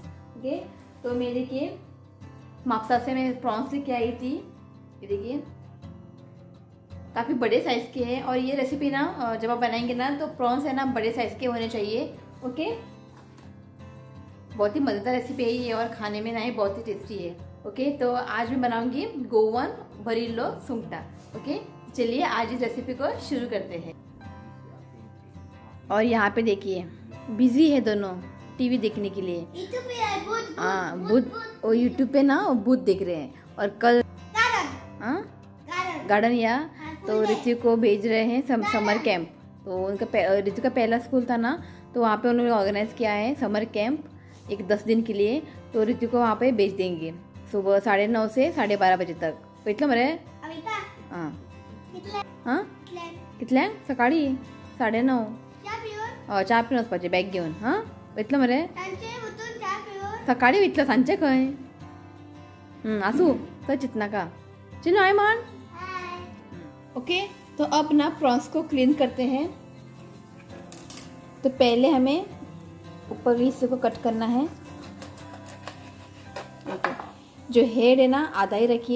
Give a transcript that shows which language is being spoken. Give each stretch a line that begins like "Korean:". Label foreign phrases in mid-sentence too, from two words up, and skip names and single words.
Hindi: ओके, तो मैं देखिए मापसा से मैं प्रॉन्स लेके आई थी। ये देखिए काफ़ी बड़े साइज़ के हैं और ये रेसिपी ना जब आप बनाएंगे ना तो प्रॉन्स है ना बड़े साइज़ के होने चाहिए। ओके, बहुत ही मज़ेदार रेसिपी है ये और खाने में ना ये बहुत ही टेस्टी है। ओके, तो आज मैं बनाऊंगी गोवन भरीलो सुंगटा। ओके, चलिए आज इस रेसिपी को शुरू करते हैं। और यहाँ पे देखिए बिजी है दोनों टीवी देखने के लिए। हाँ, बुध यूट्यूब पे ना बुध देख रहे हैं। और कल गार्डन या तो ऋतु को भेज रहे हैं
English: summer camp.
Hindi: तो उनका ऋतु का पहला स्कूल था ना, तो वहाँ पे उन्होंने ऑर्गेनाइज किया है
English: summer camp
Hindi: एक 10 दिन के लिए। तो ऋतु को वहाँ पे भेज देंगे सुबह 9:30 से 12:30 बजे तक।
Konkani: इतलं मरे हां हां कितल्यांक सकाळी 9:30 चा पिवन वचपाचें बॅग घेवन। हां वयतलो मरे सकाळी वयतलो सांजचे खंय आसूं थंय चिंतनाका। चिन्नू हाय मान।
Hindi: ओके, तो अब ना प्रॉन्स को क्लीन करते हैं। तो पहले हमें ऊपर के हिस्से को कट करना है। ओके, जो हेड है ना आधा ही रखिए।